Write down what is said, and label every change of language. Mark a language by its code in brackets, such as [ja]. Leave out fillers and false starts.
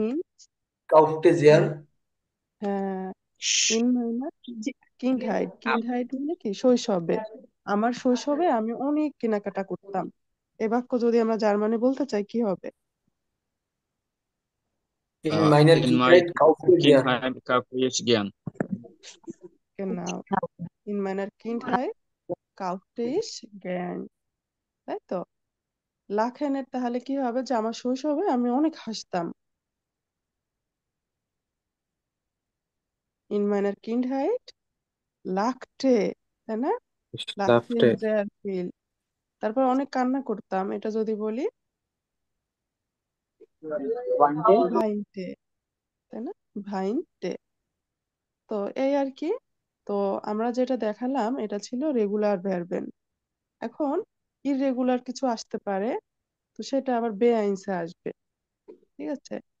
[de] ইন Kaufte sehr [bn] হ্যাঁ, শ- in মানে জি- [de] কিন্ডহাইট, আপ- [bn] কিন্ডহাইট মানে কি? শৈশবে। আমার শৈশবে আমি অনেক কেনাকাটা করতাম। এ বাক্য যদি আমরা জার্মানি বলতে চাই কি হবে? [de] in meiner [en] In my [de] Kindheit kaufte sehr. Kindheit kaufte ich gern. Genau. In meiner Kindheit kaufte ich gern. [bn] তাই তো? লাখেনের তাহলে কি হবে? যে আমার শৈশবে আমি অনেক হাসতাম। [de] In meiner Kindheit lachte, [bn] তাই না? [de] Ich lachte [en] laughed. [de] sehr viel। [bn] তারপর অনেক কান্না করতাম, এটা যদি বলি [de] Weinte. [bn] ভাইন্টে, তাই না? ভাইন্টে। তো এই আর কি। তো আমরা যেটা দেখালাম এটা ছিল রেগুলার ভার্বেন। এখন ইররেগুলার কিছু আসতে পারে, তো সেটা আবার বেআইনসে আসবে, ঠিক আছে?